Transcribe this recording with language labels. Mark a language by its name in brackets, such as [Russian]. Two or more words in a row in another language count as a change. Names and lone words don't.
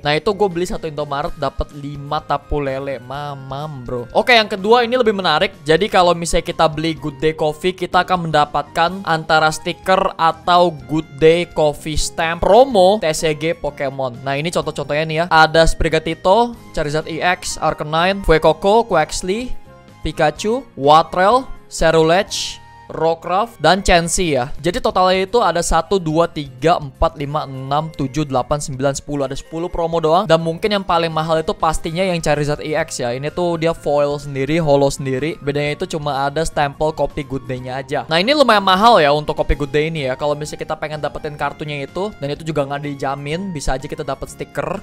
[Indonesian] Nah itu gue beli satu Indomaret dapat 5 tapu lele, mamam bro. Oke, yang kedua ini lebih menarik. Jadi kalau misalnya kita beli Good Day Coffee, kita akan mendapatkan antara stiker atau Good Day Coffee stamp promo TCG Pokemon. Nah ini contoh-contohnya nih ya. Ada Sprigatito, Charizard EX, Arcanine, Fuecoco, Quaxly, Pikachu, Watrel, Cerulege, Rockruff, dan Chansey ya. Jadi totalnya itu ada 1, 2, 3, 4, 5, 6, 7, 8, 9, 10. Ada 10 promo doang. Dan mungkin yang paling mahal itu pastinya yang Charizard EX ya. Ini tuh dia foil sendiri, holo sendiri. Bedanya itu cuma ada stempel kopi Good Day-nya aja. Nah ini lumayan mahal ya untuk kopi Good Day ini ya. Kalau misalnya kita pengen dapetin kartunya itu, dan itu juga nggak dijamin, bisa aja kita dapet stiker.